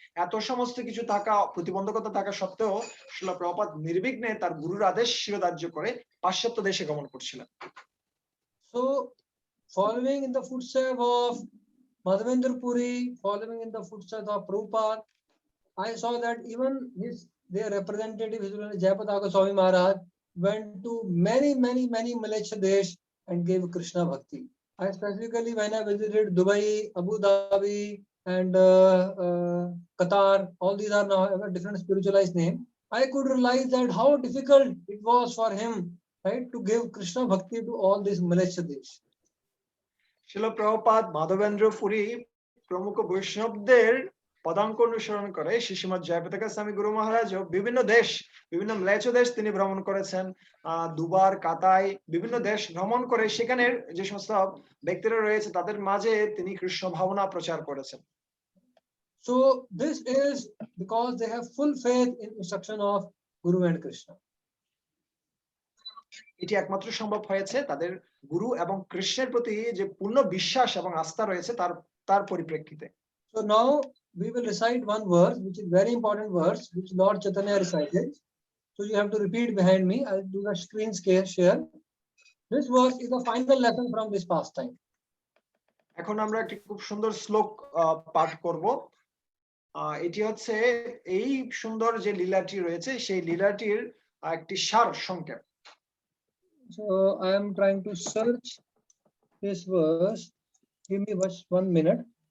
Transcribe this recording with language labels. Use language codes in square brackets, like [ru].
[bn] এত সমস্ত কিছু থাকা, প্রতিবন্ধকতা থাকা সত্ত্বেও শিলা প্রভুপাদ নির্বিঘ্নে তার গুরুর আদেশ শিরোধার্য করে পাশ্চাত্য দেশে গমন করছিলেন। [en] So following in the footsteps of Madhavendra Puri, following in the footsteps of Prabhupada, I saw that even their representative, His Holiness Jayapataka Goswami Maharaj, went to many Mlecha Desh and gave Krishna Bhakti. I specifically, when I visited Dubai, Abu Dhabi, and Qatar, all these are now have a different spiritualized name. I could realize that how difficult it was for him, right, to give Krishna Bhakti to all these Mlecha Desh. [bn] শিলা প্রভুপাদ, মাধবেন্দ্র পুরী প্রমুখ বৈষ্ণবদের পদাঙ্ক অনুসরণ করে শ্রীশ্রীমৎ জয়পতাকা স্বামী গুরু মহারাজও বিভিন্ন ম্লেচ্ছ দেশ তিনি ভ্রমণ করেছেন। দুবার, কাতায় বিভিন্ন দেশ ভ্রমণ করে সেখানের যে সমস্ত ব্যক্তিরা রয়েছে তাদের মাঝে তিনি কৃষ্ণ ভাবনা প্রচার করেছেন। [en] So this is because they have full faith in instruction of Guru and Krishna. [bn] এটি একমাত্র সম্ভব হয়েছে তাদের গুরু এবং কৃষ্ণের প্রতি যে পূর্ণ বিশ্বাস এবং আস্থা রয়েছে তার পরিপ্রেক্ষিতে। [en] So now we will recite one verse, which is very important verse, which Lord Chaitanya recited. So you have to repeat behind me. I'll do the screen share. This verse is the final lesson from this pastime. [bn] এখন আমরা একটি খুব সুন্দর শ্লোক পাঠ করব। এটি হচ্ছে এই সুন্দর যে লীলাটি রয়েছে সেই লীলাটির একটি সার সংক্ষেপ। [en] So I am trying to search this verse. Give me just 1 minute.